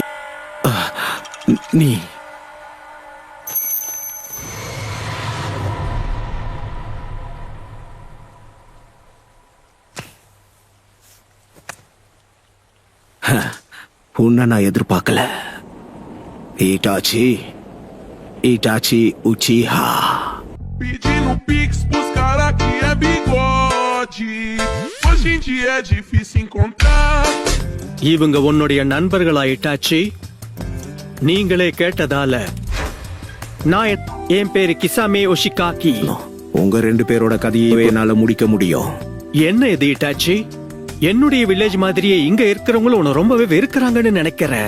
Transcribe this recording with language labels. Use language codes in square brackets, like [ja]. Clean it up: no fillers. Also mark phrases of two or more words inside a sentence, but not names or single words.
[ta] நீ உன்னை நான் எதிர்பார்க்கல. Itachi Uchiha. [pt] Pedindo pix pros cara que é bigode. Hoje em dia é difícil encontrar. [ta] இவங்க உன்னுடைய நண்பர்களா இட்டாச்சி? நீங்களே கேட்டதால நான் என் பேரு கிசாமே ஒஷிகாக்கி. உங்க ரெண்டு பேரோட கதையை என்னால முடிக்க முடியும். என்ன இது இட்டாச்சி? என்னுடைய வில்லேஜ் மாதிரியே இங்க இருக்கிறவங்களும் உன்னை ரொம்பவே வெறுக்கிறாங்கன்னு நினைக்கிறேன்.